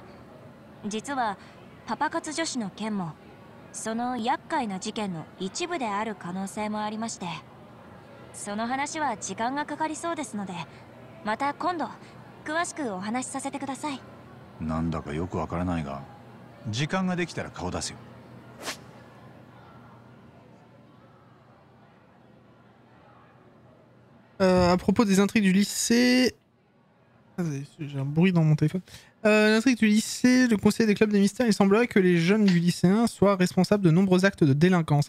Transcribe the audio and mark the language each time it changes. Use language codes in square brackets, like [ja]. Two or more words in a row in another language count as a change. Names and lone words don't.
[ja] 実はパパ活女子の件もその厄介な事件の一部である可能性もありまして、その話は時間がかかりそうですので、また今度詳しくお話しさせてください。なんだかよくわからないが、時間ができたら顔出すよ。 [fr] À propos des intrigues du lycée... J'ai un bruit dans mon téléphone. L'intrigue du lycée, le conseil des clubs des mystères, il semblerait que les jeunes du lycéen soient responsables de nombreux actes de délinquance.